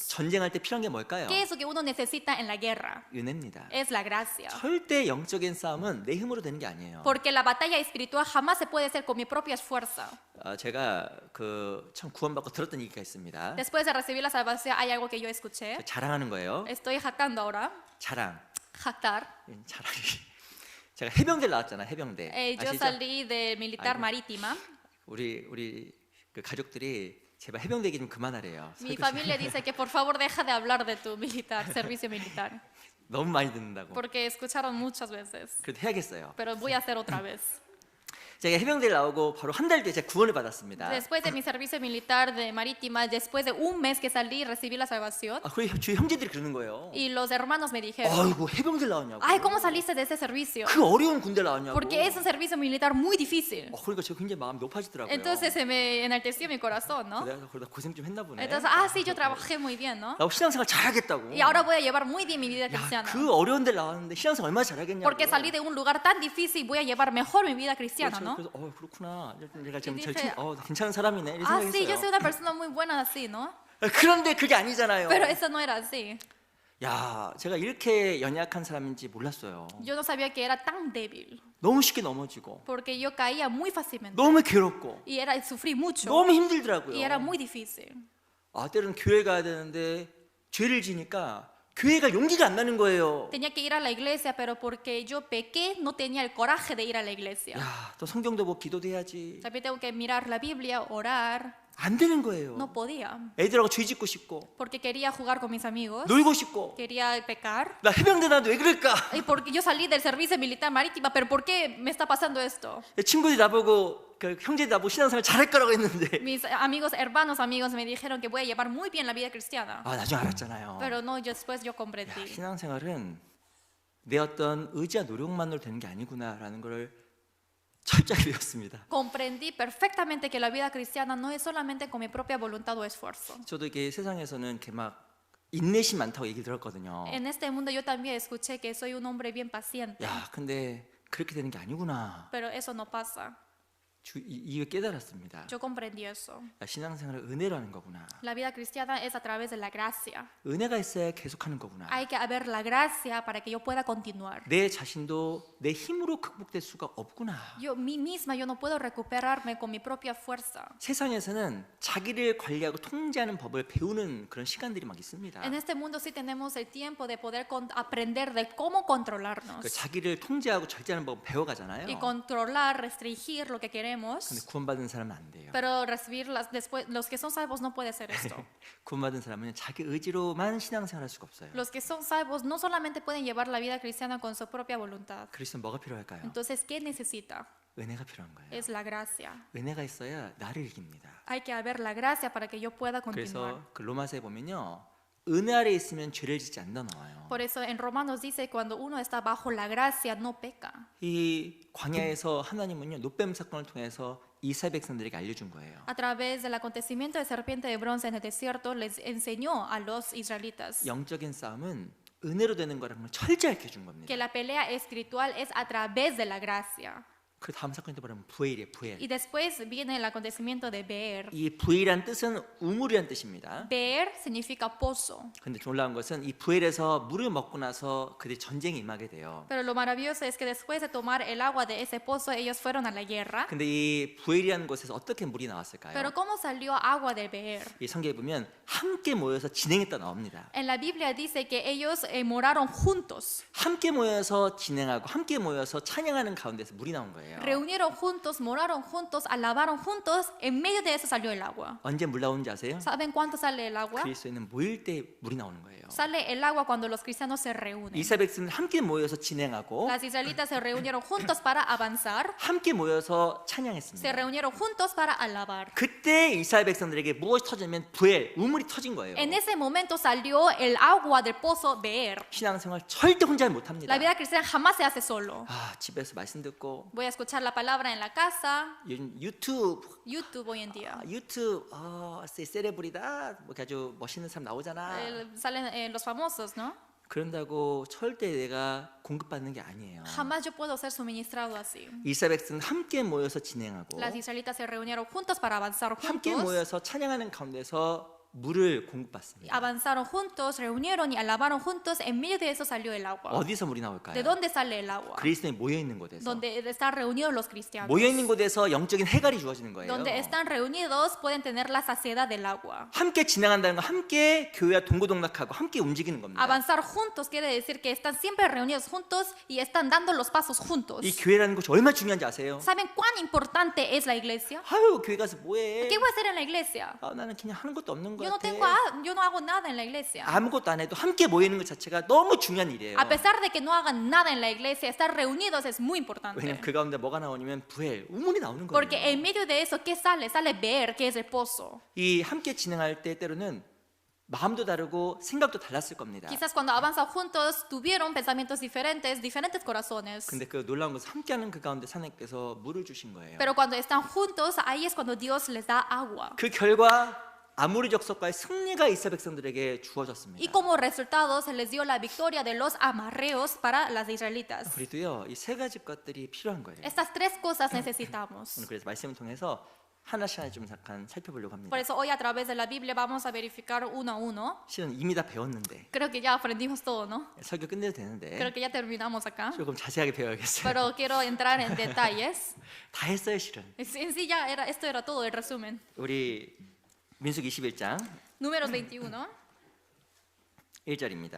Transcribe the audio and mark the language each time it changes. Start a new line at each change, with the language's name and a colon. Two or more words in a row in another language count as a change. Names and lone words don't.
Korean: 전쟁할 때 필요한 게 뭘까요?
Spanish: ¿Qué es lo que uno necesita en la guerra?
Korean: 은혜입니다.
Spanish: Es la gracia.
Korean: 절대 영적인 싸움은 내 힘으로 되는 게 아니에요.
Spanish: Porque la batalla espiritual jamás se puede hacer con mi propia fuerza.
Korean: 제가 참 구원받고 들었던 얘기가 있습니다.
Spanish: Después de recibir la salvación hay algo que yo escuché.
Korean: 자랑하는 거예요.
Spanish: Estoy jactando ahora.
Korean: 자랑.
Spanish: Jactar.
Korean: 자랑이. 제가 해병대 나왔잖아요. 해병대.
Spanish: Yo
Korean: 아시죠?
Spanish: salí de militar
Korean: 아이고.
Spanish: marítima.
Korean: 우리 그 가족들이 제발 해병대 얘기 좀 그만하래요.
Spanish: Mi
Korean: 설교시.
Spanish: familia dice que por favor deja de hablar de tu militar, servicio militar.
Korean: 너무 많이 듣는다고.
Spanish: Porque escucharon muchas veces.
Korean: 그래도 해야겠어요.
Spanish: Pero voy a hacer otra vez.
Korean: 제가 해병대를 나오고 바로 한 달 뒤에 제가 구원을 받았습니다.
Spanish: Después de mi servicio militar de marítima, después de un mes que salí, recibí la salvación.
Korean: 그리고 주위 형제들이 그러는 거예요.
Spanish: Y los hermanos me dijeron,
Korean: 아이고 해병대 나왔냐고.
Spanish: ay, ¿cómo saliste de ese servicio?
Korean: 그 어려운 군대 나왔냐고.
Spanish: Porque es un servicio militar muy difícil.
Korean: 그러니까 제가 굉장히 마음이 높아지더라고요.
Spanish: Entonces se me enalteció mi corazón, ¿no?
Korean: 그러다 고생 좀 했나 보네.
Spanish: Entonces, sí, yo trabajé muy bien, ¿no?
Korean: 나 신앙생활 잘하겠다고.
Spanish: Y ahora voy a llevar muy bien mi vida
Korean: 야,
Spanish: cristiana.
Korean: 그 어려운 데 나왔는데 신앙생활 얼마나 잘하겠냐고.
Spanish: Porque salí de un lugar tan difícil, voy a llevar mejor mi vida cristiana, ¿no?
Korean: 그래서 그렇구나. 내가 지금
Spanish: Y
Korean: 절
Spanish: dije,
Korean: 괜찮은 사람이네. 이런
Spanish: Sí, yo
Korean: 생각했어요.
Spanish: soy una persona muy buena así, ¿no?
Korean: 그런데 그게 아니잖아요.
Spanish: Pero eso no era así.
Korean: 야, 제가 이렇게 연약한 사람인지 몰랐어요.
Spanish: Yo no sabía que era tan débil.
Korean: 너무 쉽게 넘어지고,
Spanish: Porque yo caía muy fácilmente.
Korean: 너무 괴롭고,
Spanish: Y sufrí mucho.
Korean: 너무 힘들더라고요.
Spanish: Y era muy difícil.
Korean: 때로는 교회 가야 되는데 죄를 지니까 교회가 용기가 안 나는 거예요.
Spanish: Tenía que ir a la iglesia, pero porque yo pequé, no tenía el coraje de ir a la iglesia.
Korean: 야, 또 성경도 뭐 기도도 해야지.
Spanish: También tengo que mirar la Biblia, orar.
Korean: 안 되는 거예요.
Spanish: No podía.
Korean: 애들하고 죄 짓고 싶고,
Spanish: Porque quería jugar con mis amigos.
Korean: 놀고 싶고.
Spanish: Quería pecar.
Korean: 나 해병대 나도 왜 그럴까?
Spanish: Y porque yo salí del servicio militar marítima, pero ¿por qué me está pasando esto?
Korean: 친구들이 나보고 그 형제들 나보고 신앙생활 잘할 거라고 했는데
Spanish: Mis amigos, hermanos, amigos me dijeron que voy a llevar muy bien la vida cristiana.
Korean: 아 나중에 알았잖아요.
Spanish: Pero no, yo después yo
Korean: 야,
Spanish: comprendí.
Korean: 신앙생활은 내 어떤 의지와 노력만으로 되는 게 아니구나라는 걸 철저히 배웠습니다.
Spanish: Comprendí perfectamente que la vida cristiana no es solamente con mi propia voluntad o esfuerzo.
Korean: 저도 이게 세상에서는 이렇게 막 인내심 많다고 얘기 들었거든요.
Spanish: En este mundo yo también escuché que soy un hombre bien paciente,
Korean: 야, 근데 그렇게 되는 게 아니구나.
Spanish: pero eso no pasa.
Korean: 이게 깨달았습니다.
Spanish: Yo comprendí eso.
Korean: 야, 신앙생활을 은혜로 하는 거구나.
Spanish: La vida cristiana es a través de la gracia.
Korean: 은혜가 있어야 계속하는 거구나.
Spanish: Hay que haber la gracia para que yo pueda continuar.
Korean: 내 자신도 내 힘으로 극복될 수가 없구나.
Spanish: Yo mí misma yo no puedo recuperarme con mi propia fuerza.
Korean: 세상에서는 자기를 관리하고 통제하는 법을 배우는 그런 시간들이 막 있습니다.
Spanish: En este mundo sí tenemos el tiempo de poder aprender de cómo controlarnos
Korean: 그 자기를 통제하고 절제하는 법을 배워가잖아요.
Spanish: y controlar, restringir lo que queremos.
Korean: 근데 구원받은 사람은 안 돼요.
Spanish: Pero recibirlas después, los que son salvos no puede ser esto.
Korean: 구원받은 사람은 자기 의지로만 신앙생활할 수가 없어요.
Spanish: Los que son salvos no solamente pueden llevar la vida cristiana con su propia voluntad.
Korean: 그리스도는 뭐가 필요할까요?
Spanish: Entonces, ¿qué necesita?
Korean: 은혜가 필요한 거예요.
Spanish: Es la gracia.
Korean: 은혜가 있어야 나를 이깁니다.
Spanish: Hay que haber la gracia para que yo pueda continuar.
Korean: 그래서 그 로마서에 보면요, 은혜 아래 있으면 죄를 짓지 않는다 나와요.
Spanish: Por eso en Romanos dice cuando uno está bajo la gracia no peca.
Korean: 이 광야에서 하나님은요 노뱀 사건을 통해서 이스라엘 백성들에게 알려준 거예요.
Spanish: A través del acontecimiento de serpiente de bronce en el desierto les enseñó a los israelitas
Korean: 영적인 싸움은 은혜로 되는 거라는 걸 철저히 알려준 겁니다.
Spanish: que la pelea espiritual es a través de la gracia.
Korean: 그 다음 사건이 또 뭐냐면 부엘이에요. 부엘.
Spanish: Y después viene el acontecimiento de Beer.
Korean: 이 부엘이란 뜻은 우물이란 뜻입니다.
Spanish: Beer significa pozo.
Korean: 근데 놀라운 것은 이 부엘에서 물을 먹고 나서 그들이 전쟁에 임하게 돼요.
Spanish: Pero lo maravilloso es que después de tomar el agua de ese pozo ellos fueron a la guerra.
Korean: 근데 이 부엘이라는 곳에서 어떻게 물이 나왔을까요?
Spanish: Pero ¿cómo salió agua del Beer?
Korean: 이 성경에 보면 함께 모여서 진행했다 나옵니다.
Spanish: En la Biblia dice que ellos moraron juntos.
Korean: 함께 모여서 진행하고 함께 모여서 찬양하는 가운데서 물이 나온 거예요.
Spanish: Reunieron juntos, moraron juntos, alabaron juntos. En medio de eso salió el agua.
Korean: 언제 물 나오는지 아세요?
Spanish: ¿Saben cuánto sale el agua?
Korean: 그리스도인은 모일 때 물이 나오는 거예요.
Spanish: Sale el agua cuando los cristianos se reúnen.
Korean: 이스라엘 백성은 함께 모여서 진행하고
Spanish: Las israelitas se reunieron juntos para avanzar.
Korean: 함께 모여서
Spanish: Se
Korean: 찬양했습니다.
Spanish: reunieron juntos para alabar.
Korean: 그때 이스라엘 백성들에게 무엇이 터지면 부엘, 우물이 터진 거예요.
Spanish: En ese momento salió el agua del pozo Beer.
Korean: 신앙생활 절대 혼자 못합니다.
Spanish: La vida cristiana jamás se hace solo.
Korean: 아, 집에서 말씀 듣고
Spanish: Voy a escuchar la palabra en la casa,
Korean: 요즘 유튜브
Spanish: YouTube hoy en día.
Korean: 세레브리다 뭐 아주 멋있는 사람 나오잖아.
Spanish: Salen los famosos, ¿no?
Korean: 그런다고 절대 내가 공급받는 게 아니에요.
Spanish: Jamás yo puedo ser suministrado así.
Korean: 이스라엘 백성은 함께 모여서 진행하고
Spanish: Las israelitas se reunieron juntos para avanzar
Korean: 함께
Spanish: juntos.
Korean: 모여서 찬양하는 가운데서 물을 공급받습니다.
Spanish: Avanzaron juntos, reunieron y alabaron juntos. En medio de eso salió el agua.
Korean: 어디서 물이 나올까요?
Spanish: ¿De dónde sale el agua?
Korean: 그리스도인이 모여 있는 곳에서.
Spanish: Donde están reunidos los cristianos.
Korean: 모여 있는 곳에서 영적인 해갈이 주어지는 거예요.
Spanish: Donde están reunidos pueden tener la saciedad del agua.
Korean: 함께 진행한다는 건 함께 교회와 동고동락하고 함께 움직이는 겁니다.
Spanish: Avanzar juntos quiere decir que están siempre reunidos juntos y están dando los pasos juntos.
Korean: 이 교회라는 곳이 얼마나 중요한지 아세요?
Spanish: ¿Saben cuán importante es la iglesia?
Korean: 아유 교회 가서 뭐해?
Spanish: ¿Qué voy a hacer en la iglesia?
Korean: 아, 나는 그냥 하는 것도 없는 것
Spanish: Yo no
Korean: 같아.
Spanish: yo no hago nada en la iglesia.
Korean: 아무것도 안 해도 함께 모이는 것 자체가 너무 중요한 일이에요.
Spanish: A pesar de que no hagan nada en la iglesia, estar reunidos es muy importante.
Korean: 왜냐면 그 가운데 뭐가 나오냐면 부엘, 우물이 나오는 거예요.
Spanish: Porque en medio de eso, ¿qué sale? Sale Beer, que es el pozo.
Korean: 이 함께 진행할 때 때로는 마음도 다르고 생각도 달랐을 겁니다.
Spanish: Quizás cuando avanzan juntos tuvieron pensamientos diferentes, diferentes corazones.
Korean: 근데 그 놀라운 것은 함께하는 그 가운데 하나님께서 물을 주신 거예요.
Spanish: Pero cuando están juntos, ahí es cuando Dios les da agua.
Korean: 그 결과 아모리 족속과의 승리가 이스라엘 백성들에게 주어졌습니다.
Spanish: Y como resultado se les dio la victoria de los amarreos para las israelitas.
Korean: 우리도요 이 세 가지 것들이 필요한 거예요.
Spanish: Estas tres cosas necesitamos.
Korean: 오늘 그래서 말씀을 통해서 하나씩 좀 잠깐 살펴보려고 합니다.
Spanish: Por eso hoy a través de la Biblia vamos a verificar uno a uno.
Korean: 실은 이미 다 배웠는데
Spanish: Creo que ya aprendimos todo, ¿no?
Korean: 설교 끝내도 되는데
Spanish: Creo que ya terminamos acá.
Korean: 조금 자세하게 배워야겠어요.
Spanish: Pero quiero entrar en detalles.
Korean: 다 했어요 실은.
Spanish: En sí ya era, esto era todo el resumen.
Korean: 우리 민수기 21장
Spanish: Números 21,
Korean: 1절입니다.